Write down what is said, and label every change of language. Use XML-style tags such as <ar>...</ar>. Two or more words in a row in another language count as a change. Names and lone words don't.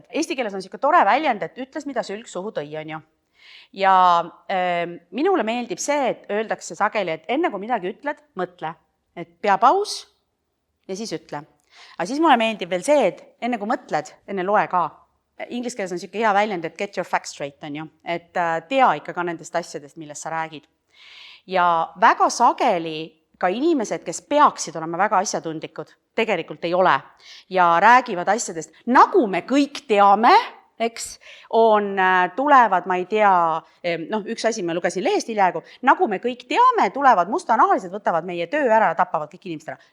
<et>Eesti keeles on selline tore väljend, et ütles, mida sülg suhu tõi, on ju. Ja minule meeldib see, et öeldakse sageli, et enne kui midagi ütled, mõtle, et pea paus ja siis ütle. Aga siis mulle meeldib veel see, et enne kui mõtled, enne loe ka. Inglis keeles on selline hea väljend, et</et> <en>get your facts straight,</en> <et>on ju, et tea ikka ka nendest asjadest, millest sa räägid. Ja väga sageli ka inimesed, kes peaksid olema väga asjatundlikud, tegelikult ei ole ja räägivad asjadest, nagu me kõik teame, eks, tulevad, ma ei tea, üks asi ma lugesin lehest hiljaaegu, nagu me kõik teame, tulevad mustanahalised, võtavad meie töö ära ja tapavad kõik inimesed ära.</et>